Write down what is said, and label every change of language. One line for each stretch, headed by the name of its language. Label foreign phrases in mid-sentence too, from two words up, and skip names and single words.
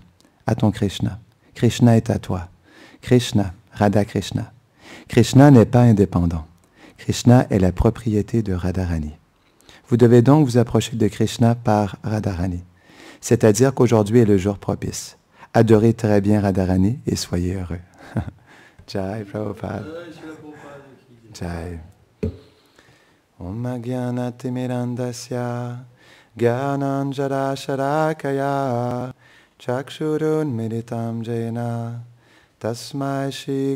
French: À ton Krishna. Krishna est à toi. Krishna, Radha Krishna. Krishna n'est pas indépendant. Krishna est la propriété de Radharani. Vous devez donc vous approcher de Krishna par Radharani. C'est-à-dire qu'aujourd'hui est le jour propice. Adorez très bien Radharani et soyez heureux. Jai Prabhupada. Jai.
Sanskrit: Om Gyanati Mirandasya Gyananjara Sharakaya Chakshurun Meditam Jena Tasmai Shri